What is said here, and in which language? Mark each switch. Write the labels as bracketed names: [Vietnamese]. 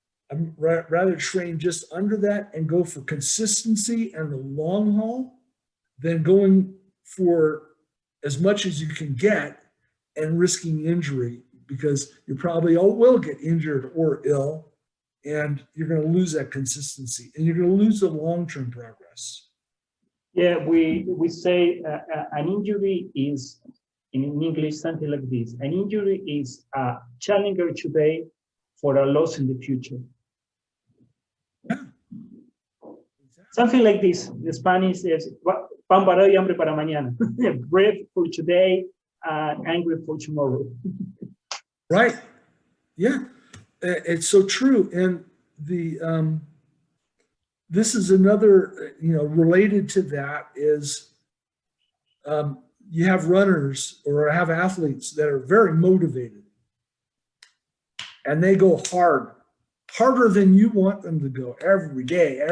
[English] I'd rather train just under that and go for consistency and the long haul than going for as much as you can get and risking injury, because you probably will get injured or ill, and you're going to lose that consistency, and you're going to lose the long-term progress. Yeah, we say an injury is, in English, something like this: an injury is a challenger today for a loss in the future. Yeah. Exactly. Something like this. The Spanish is [Spanish] pan para hoy, hambre para mañana. [English] Bread for today, angry for tomorrow. Right. Yeah. It's so true. And this is another, related to that is you have runners or have athletes that are very motivated, and they go harder than you want them to go every day.